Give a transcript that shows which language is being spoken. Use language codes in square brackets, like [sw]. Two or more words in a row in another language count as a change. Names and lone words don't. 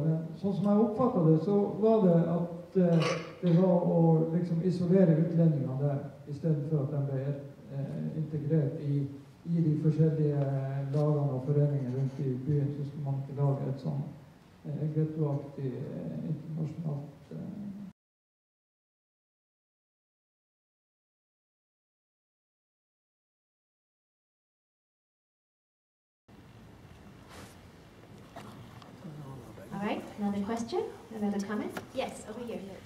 [no] Men sånn som jeg oppfattet det, så var det at det var å liksom isolere utlendingene der, i stedet for at de ble integrert i de forskjellige lagene og foreningene rundt i byen, så skulle man ikke lage et sånn gettoaktig internasjonalt [en] All right, another question, another comment? Yes, over here.